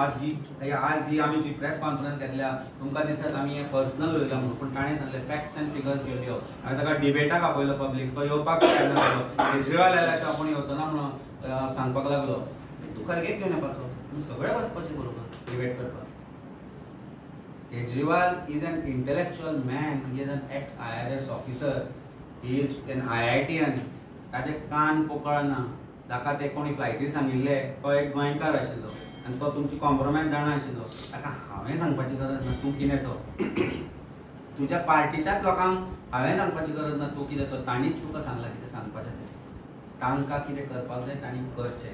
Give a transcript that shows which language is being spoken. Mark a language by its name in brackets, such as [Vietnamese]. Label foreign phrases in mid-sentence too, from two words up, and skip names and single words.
[Konkani] आज ही आमी जी [English] press conference [Konkani] घेतल्या तुमकां दिसत आमी हे पर्सनल उलयल्या म्हणून, पूण ताणें सांगलें [English] facts and figures [Konkani] घेवल्यो. हांवें ताका डिबेटाक आपयलो पब्लीक. तो येवपाक तयार नासलो. केजरीवाल आयला अशें आपूण येवचो ना म्हणून सांगपाक लागलो. तूं खरगेक घेवन येवपाचो, तुमी सगळे बसपाचे बरोबर डिबेट करपाक. [English] Kejriwal is an intellectual man. He is an ex IRS officer. He is an IITian. [Konkani] ताचे कान पोकळ ना. ताका ते कोणी फ्लायटीर सांगिल्लें तो एक गोंयकार आशिल्लो आनी तो तुमची कॉम्प्रोमायज जाणा आशिल्लो. ताका हांवें सांगपाची गरज ना तूं कितें तो. तुज्या पार्टीच्याच लोकांक हांवें सांगपाची गरज ना तूं कितें तो. तांणीच तुका सांगलां कितें सांगपाचें तें. तांकां कितें करपाक जाय तांणी करचें.